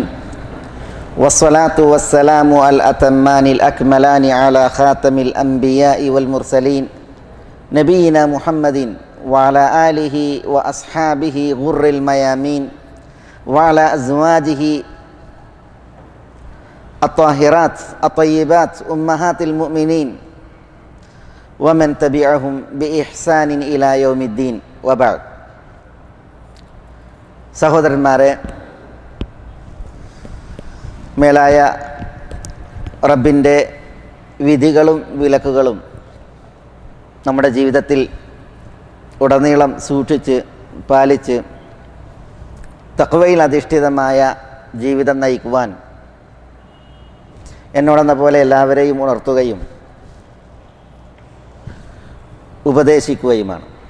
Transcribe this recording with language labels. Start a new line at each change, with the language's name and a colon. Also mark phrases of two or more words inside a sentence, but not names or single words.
Arabic: والصلاة والسلام الأتمان الأكملان على خاتم الأنبياء والمرسلين نبينا محمد وعلى آله وأصحابه غر الميامين وعلى أزواجه الطاهرات الطيبات أمهات المؤمنين ومن تبعهم بإحسان إلى يوم الدين وبعد.
Malayalam: സഹോദരന്മാരെ, മേലായ റബ്ബിൻ്റെ വിധികളും വിലക്കുകളും നമ്മുടെ ജീവിതത്തിൽ ഉടനീളം സൂക്ഷിച്ച് പാലിച്ച് തഖ്വയിൽ അധിഷ്ഠിതമായ ജീവിതം നയിക്കുവാൻ എന്നോടെന്ന പോലെ എല്ലാവരെയും ഉണർത്തുകയും ഉപദേശിക്കുകയുമാണ്.